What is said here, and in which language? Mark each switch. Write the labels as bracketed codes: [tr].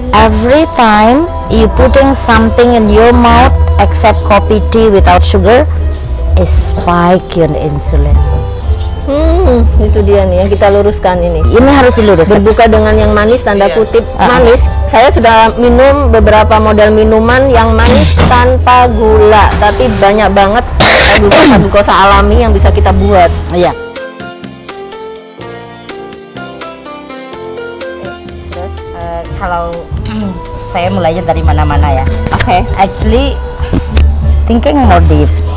[en] every time you putting something in your mouth except coffee tea without sugar is spike your insulin. [id] Itu dia nih yang kita luruskan ini. Ini harus diluruskan. Berbuka dengan yang manis, tanda kutip manis. Saya sudah minum beberapa model minuman yang manis tanpa gula, tapi banyak banget glukosa alami yang bisa kita buat. Iya. Terus kalau saya mulainya dari mana-mana ya. Oke. [en] Actually thinking more deep.